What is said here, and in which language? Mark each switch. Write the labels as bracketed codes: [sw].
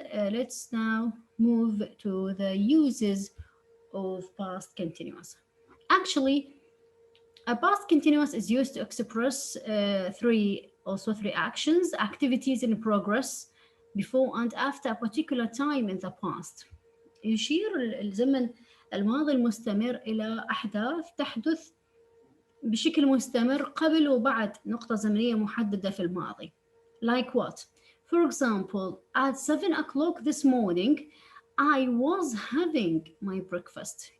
[en] Let's now move to the uses of past continuous. Actually, a past continuous is used to express three actions, activities in progress before and after a particular time in the past. [ar] يشير الزمن الماضي المستمر إلى أحداث تحدث بشكل مستمر قبل وبعد نقطة زمنية محددة في الماضي. [en] Like what? For example, at 7 o'clock this morning, I was having my breakfast.